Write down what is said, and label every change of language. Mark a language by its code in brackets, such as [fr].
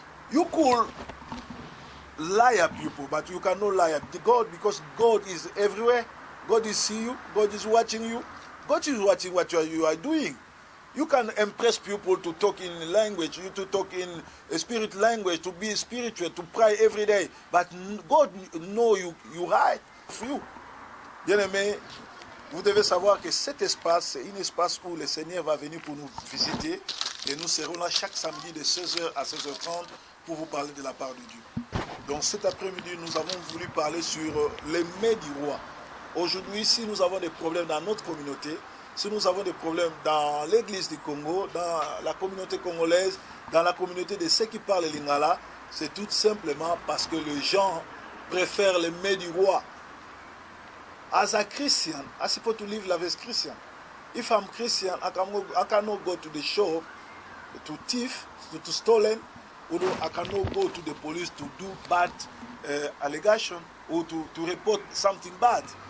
[en] You could lie at people, but you cannot lie at God because God is everywhere. God is seeing you. God is watching you. God is watching what you are doing. You can impress people to talk in language, you to talk in a spirit language, to be spiritual, to pray every day. But God knows you right for you. [fr] Bien-aimés, vous devez savoir que cet espace, c'est un espace où le Seigneur va venir pour nous visiter. Et nous serons là chaque samedi de 16h à 16h30 pour vous parler de la part de Dieu. Donc cet après-midi, nous avons voulu parler sur les mets du roi. Aujourd'hui, si nous avons des problèmes dans notre communauté, si nous avons des problèmes dans l'église du Congo, dans la communauté congolaise, dans la communauté de ceux qui parlent lingala, c'est tout simplement parce que les gens préfèrent les mets du roi. [en] As a Christian, I'm supposed to live life as Christian. If I'm Christian, I cannot go to the shop to thief, to stolen, or I cannot go to the police to do bad allegation or to report something bad.